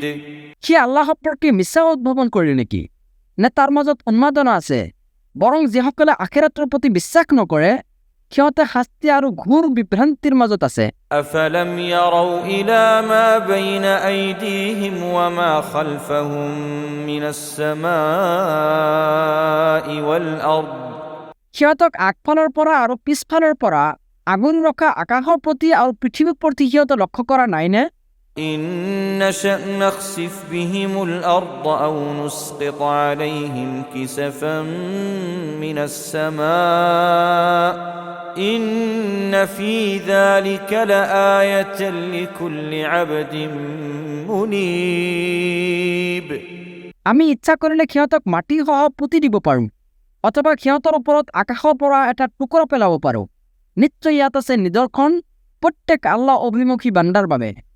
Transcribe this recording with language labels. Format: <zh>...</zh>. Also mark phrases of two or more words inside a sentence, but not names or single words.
<as>সে আল্লাহৰ প্ৰতি মিছা উদ্ভাৱন কৰিলে নেকি নে তাৰ মাজত উন্মাদনা আছে বৰং যিসকলে আখিৰাতৰ প্ৰতি বিশ্বাস নকৰে সিহঁতে শাস্তি আৰু ঘোৰ বিভ্ৰান্তিৰ মাজত আছে</as> <ar>أفلم يروا إلى ما بين أيديهم وما خلفهم من السماء والأرض</ar> <as>সিহঁতক আগফালৰ পৰা আৰু পিছফালৰ পৰা আগুন ৰখা আকাশৰ প্ৰতি আৰু পৃথিৱীৰ প্ৰতি সিহঁতে লক্ষ্য কৰা নাইনে</as> <ar>إن نشأ نخسف بهم الأرض أو نسقط عليهم كسفا من السماء إن في ذلك لآية لكل عبد منيب</ar> <as>আমি ইচ্ছা কৰিলে সিহঁতক মাটিসহ পুতি দিব পাৰোঁ অথবা সিহঁতৰ ওপৰত আকাশৰ পৰা এটা টুকুৰা পেলাব পাৰোঁ নিশ্চয় ইয়াত আছে নিদৰ্শন প্ৰত্যেক আল্লাহ অভিমুখী বান্দাৰ বাবে</as>